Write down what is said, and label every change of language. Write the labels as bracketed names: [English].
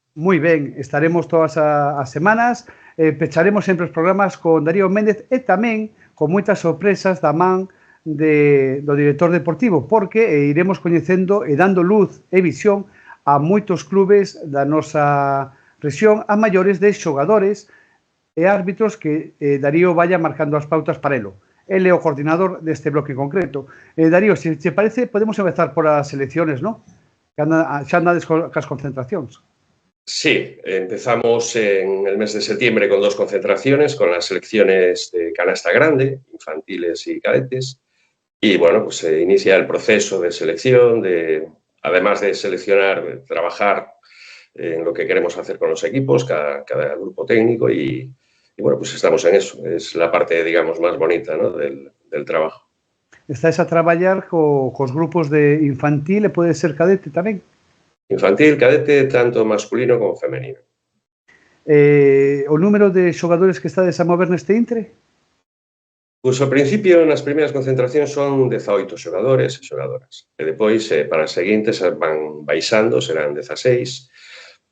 [Galician] Moi ben, estaremos todas as semanas, pecharemos sempre os programas con Darío Méndez e tamén con moitas sorpresas da man do director deportivo, porque iremos coñecendo e dando luz e visión a moitos clubes da nosa rexión, a maiores de xogadores e árbitros que Darío vaya marcando as pautas para elo. Ele é o coordinador deste bloque concreto. Darío, se te parece, podemos empezar por as selecciones, non? Xa andades cas concentracións. [Spanish] Sí, empezamos en el mes de septiembre con 2 concentraciones, con las selecciones de canasta grande, infantiles y cadetes. Y bueno, pues se inicia el proceso de selección, además de seleccionar, trabajar en lo que queremos hacer con los equipos, cada grupo técnico y bueno, pues estamos en eso. Es la parte, digamos, más bonita, ¿no?, del trabajo. [Galician] Estáis a traballar cos grupos de infantil e pode ser cadete tamén? [Spanish] Infantil, cadete, tanto masculino como femenino. [Galician] O número de xogadores que estades a mover neste intre? Pois ao principio, nas primeiras concentracións son 18 xogadores e xogadoras. E depois, para as seguintes, van baixando, serán 16.